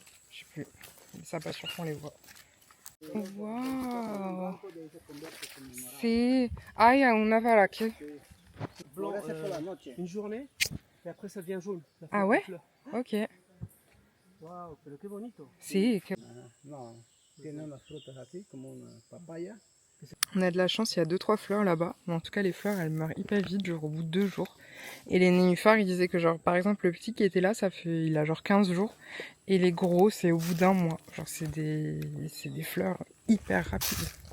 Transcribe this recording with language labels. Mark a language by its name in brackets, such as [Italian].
[French] Je sais plus, ça pas sûr qu'on les voit. Waouh! C'est... Ah, il y a [Spanish] una para qué? [French] Blanc, une journée, et après ça devient jaune. Ah ouais? Fleur. Ok. [Spanish] Waouh, pero qué bonito. [French] Si, [Spanish] No, tiene unas frutas así como una papaya. [French] on a de la chance, il y a 2-3 fleurs là-bas. Mais en tout cas, les fleurs, elles meurent hyper vite, genre au bout de 2 jours. Et les nénuphars, ils disaient que genre, par exemple, le petit qui était là, il a genre 15 jours. Et les gros, c'est au bout d'1 mois. Genre, c'est des fleurs hyper rapides.